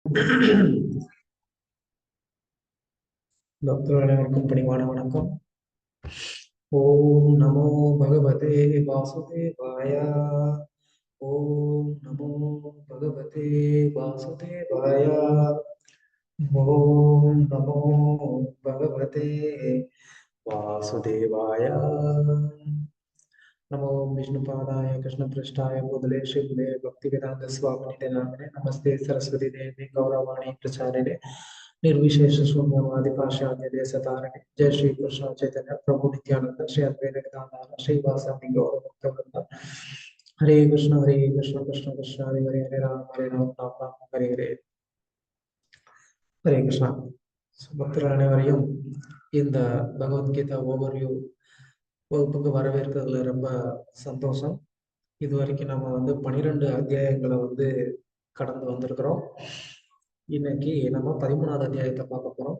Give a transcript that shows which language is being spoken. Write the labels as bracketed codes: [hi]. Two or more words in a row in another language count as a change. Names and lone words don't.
[ta] பக்தர்கள் அனைவருக்கும் பணிவான வணக்கம். [sa] ॐ नमो भगवते वासुदेवाय. ॐ नमो भगवते वासुदेवाय. ॐ नमो भगवते वासुदेवाय. नमो विष्णुपादाय कृष्णपृष्ठाय भूतले श्रीमते भक्तिवेदांत स्वामिनिधे नामिने नमस्ते सरस्वती देवी गौरवाणी प्रचारिणे निर्विशेष शून्यवादि पाश्चात्य देशतारिणे जय श्री कृष्ण चैतन्य प्रभु नित्यानंद श्री अद्वैत गदाधर श्रीवासादि गौर भक्तवृंद हरे कृष्ण कृष्ण कृष्ण हरे हरे हरे राम राम राम हरे हरे हरे कृष्णा. [ta] பக்தர்கள் அனைவரையும் இந்த பகவத்கீதா ஓவர்வியூ வகுப்புக்கு வரவேற்கிறதுல ரொம்ப சந்தோஷம். இது வரைக்கும் நம்ம 12 அத்தியாயங்களை கடந்து வந்திருக்கிறோம். இன்னைக்கு நம்ம 13வது அத்தியாயத்தை பார்க்க போறோம்.